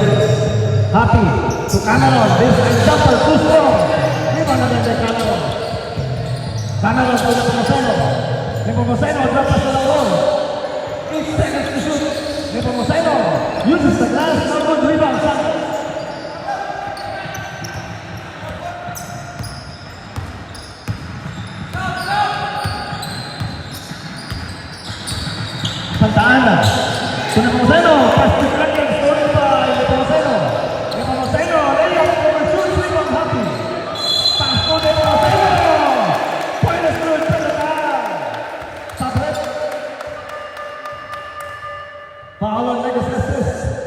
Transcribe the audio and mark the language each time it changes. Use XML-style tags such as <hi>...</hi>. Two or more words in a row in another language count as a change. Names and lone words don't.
<en>Happy to Cameron. Baseline jumper too strong. Rebound again by Cameron. Cameron to Nepomuceno. Nepomuceno drop pass to Lauron. 8 seconds to shoot. Nepomuceno uses the glass. No good rebound. Santos. Santa Ana. To Nepomuceno. Pass to Crackers. Stolen by Nepomuceno. Nepomuceno. Layup overshoots. Rebound Happy. Pass to Nepomuceno. Point is good. Sabret. Foul on Legacy Assist.</en>